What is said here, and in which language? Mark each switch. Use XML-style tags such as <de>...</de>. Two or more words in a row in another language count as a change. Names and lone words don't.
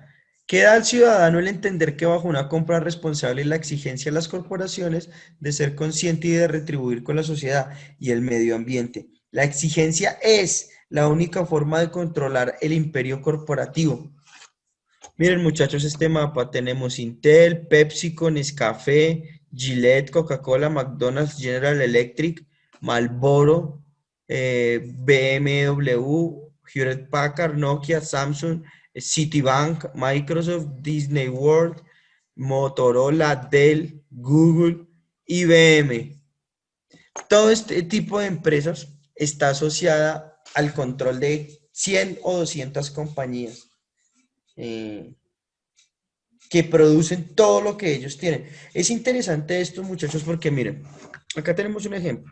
<es>Queda al ciudadano el entender que bajo una compra responsable y la exigencia de las corporaciones de ser consciente y de retribuir con la sociedad y el medio ambiente. La exigencia es la única forma de controlar el imperio corporativo. Miren, muchachos, este mapa tenemos Intel, PepsiCo, Nescafé, Gillette, Coca-Cola, McDonald's, General Electric, Marlboro, BMW, Hewlett Packard, Nokia, Samsung, Citibank, Microsoft, Disney World, Motorola, Dell, Google, IBM. Todo este tipo de empresas está asociada al control de 100 o 200 compañías. Eh, que producen todo lo que ellos tienen. Es interesante esto, muchachos, porque miren, acá tenemos un ejemplo.</es>